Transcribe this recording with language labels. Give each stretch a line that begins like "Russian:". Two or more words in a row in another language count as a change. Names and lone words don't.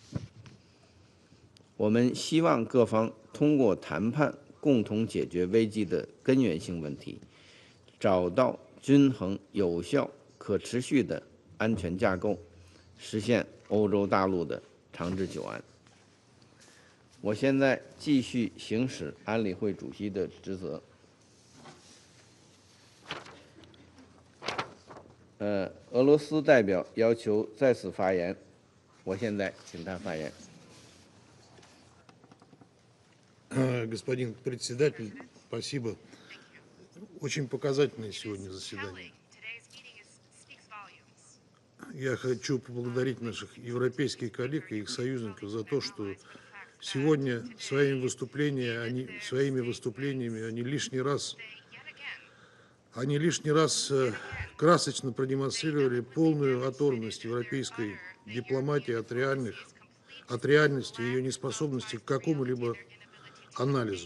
Chinese: 我们希望各方通过谈判共同解决危机的根源性问题，找到均衡、有效、可持续的安全架构，实现欧洲大陆的长治久安。我现在继续行使安理会主席的职责。俄罗斯代表要求再次发言，我现在请他发言。
Russian: Господин председатель, спасибо. Очень показательное сегодня заседание. Я хочу поблагодарить наших европейских коллег и их союзников за то, что сегодня своими выступлениями они лишний раз красочно продемонстрировали полную оторванность европейской дипломатии от реальности, ее неспособности к какому-либо анализу.